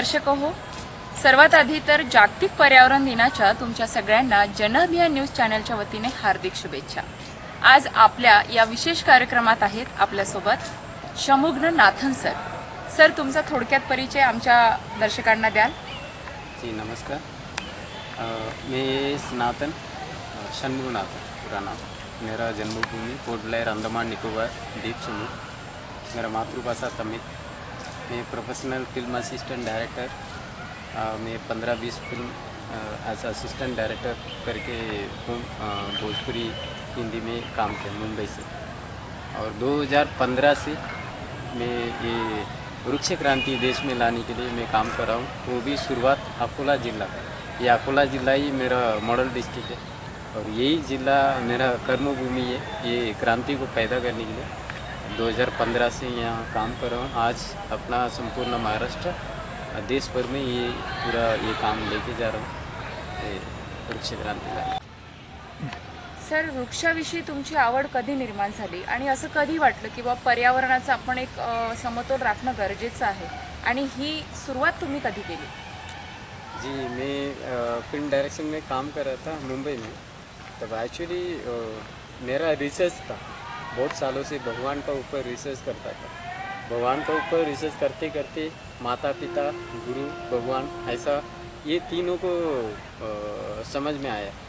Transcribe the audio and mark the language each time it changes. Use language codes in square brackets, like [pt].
[mr] दर्शक हो, सर्वात आधी तर जागतिक पर्यावरण दिनाच्या तुमच्या सगळ्यांना जन अभियान न्यूज चॅनलच्या वतीने हार्दिक शुभेच्छा। आज आपल्या या विशेष कार्यक्रमात आहेत आपल्यासोबत शमुग्न नाथन सर, तुमचा थोडक्यात परिचय आमच्या दर्शकांना द्याल? [hi] जी नमस्कार, मैं नाथन शमुग्न नाथन पूरा नाम। मेरा जन्मभूमि पोर्ट ब्लेयर अंडमान निकोबार द्वीप समूह। मेरा मातृभाषा तमिल। मैं प्रोफेशनल फिल्म असिस्टेंट डायरेक्टर। मैं 15-20 फिल्म एज असिस्टेंट डायरेक्टर करके भोजपुरी हिंदी में काम किया मुंबई से। और 2015 से मैं ये वृक्ष क्रांति देश में लाने के लिए मैं काम कर रहा हूँ। वो भी शुरुआत अकोला ज़िला, ये अकोला ज़िला ही मेरा मॉडल डिस्ट्रिक्ट है और यही ज़िला मेरा कर्मभूमि है ये क्रांति को पैदा करने के लिए। 2015 से यहाँ काम कर रहा हूँ। आज अपना संपूर्ण महाराष्ट्र देश भर में ये पूरा ये काम लेके जा रहा हूँ वृक्ष क्रांतीला। [mr] सर, वृक्षाविषयी तुमची आवड कधी निर्माण झाली आणि असं कधी वाटलं की बाबा पर्यावरणाचा आपण एक समतोल राखणं गरजेचं आहे आणि ही सुरुवात तुम्ही कधी केली? [hi] जी, मैं फिल्म डायरेक्शन में काम कर रहा था मुंबई में। तब एक्चुअली मेरा रिसर्च था, बहुत सालों से भगवान का ऊपर रिसर्च करता था। भगवान का ऊपर रिसर्च करते करते माता पिता गुरु भगवान ऐसा ये तीनों को समझ में आया।